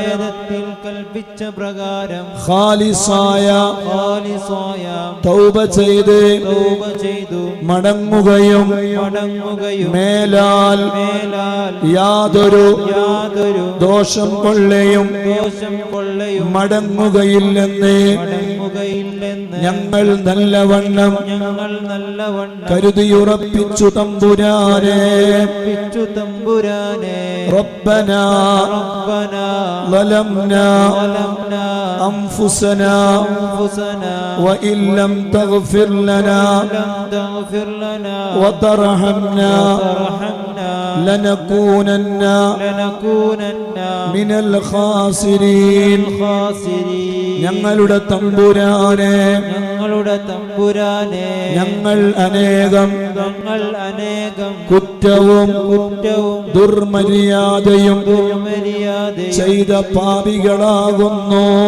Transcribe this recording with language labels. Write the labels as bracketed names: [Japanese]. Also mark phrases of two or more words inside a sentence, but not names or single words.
[Malayalam] ഖാലിസായ തൗബ ചെയ്ത് മടങ്ങുകയും മേലാൽ യാതൊരു ദോഷം കൊള്ളയും മടങ്ങുകയില്ലെന്ന് ഞങ്ങൾ നല്ലവണ്ണം കരുതിയുറപ്പിച്ചു തമ്പുരാനെ. [Arabic] ربنا ظلمنا أنفسنا وإن لم تغفر لنا وترحمنا لنكونن من الخاسرين. [Malayalam] ഞങ്ങളുടെ തമ്പുരാനെ ഞങ്ങൾ അനേകം കുറ്റവും ദുർമര്യാദയും ചെയ്ത പാപികളാകുന്നു.